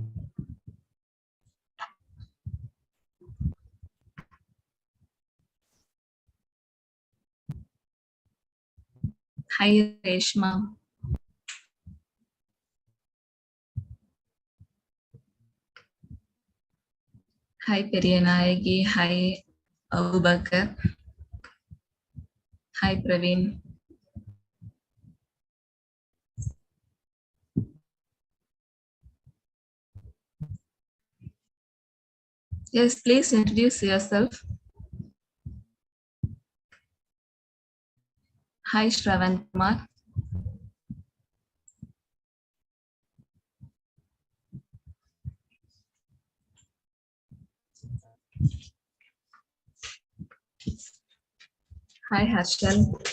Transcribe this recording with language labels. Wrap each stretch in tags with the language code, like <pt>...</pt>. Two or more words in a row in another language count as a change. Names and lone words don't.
<en>Hi, Reshma. Hi, Periyanayagi. Hi, Abubakar. Hi, Praveen. Yes, please introduce yourself. Hi, Shravan Kumar. Hi, Harshal.</en>